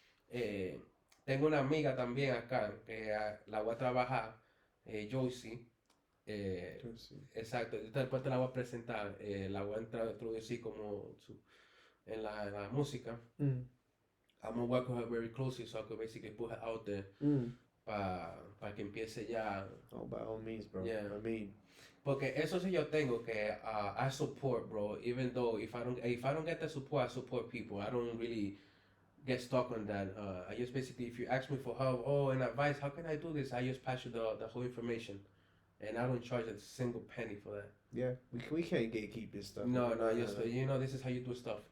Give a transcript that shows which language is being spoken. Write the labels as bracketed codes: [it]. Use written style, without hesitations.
[es] Tengo una amiga también acá que la voy a trabajar, Joycey. Exacto, después te la voy a presentar, la voy a introducir como en la música. [en] I'm gonna work with her very closely so I could basically put her out there [es] para que empiece ya. [en] Oh, by all means, bro. Yeah. I mean, [es] porque eso sí yo tengo que [en] I support, [es] bro. [en] Even though if I don't get the support, I support people. I don't really get stuck on that. I just basically, if you ask me for help, and advice, how can I do this? I just pass you the whole information, and I don't charge a single penny for that. Yeah, we can't gatekeep this stuff. No, just this is how you do stuff.